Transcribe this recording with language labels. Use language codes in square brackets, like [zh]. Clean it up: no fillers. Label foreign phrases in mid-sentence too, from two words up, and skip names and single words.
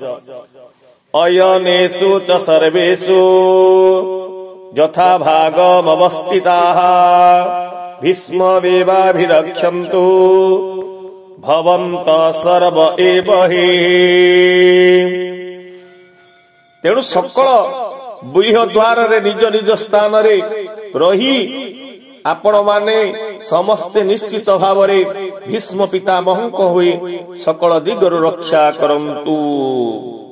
[sa] अयनेषु च सर्वेषु यथा भागमवस्थिताः भीष्ममेवाभिरक्षन्तु भवन्तः सर्व एव हि। [or] ତେଣୁ ସକଳ ବ୍ୟୂହ ଦ୍ୱାର ରେ ନିଜ ନିଜ ସ୍ଥାନ ରେ ରହି ଆପଣ ମାନେ ସମସ୍ତେ ନିଶ୍ଚିତ ଭାବ ରେ ଭୀଷ୍ମ ପିତାମହଙ୍କ ହୋଇ ସକଳ ଦିଗରୁ ରକ୍ଷା କରନ୍ତୁ।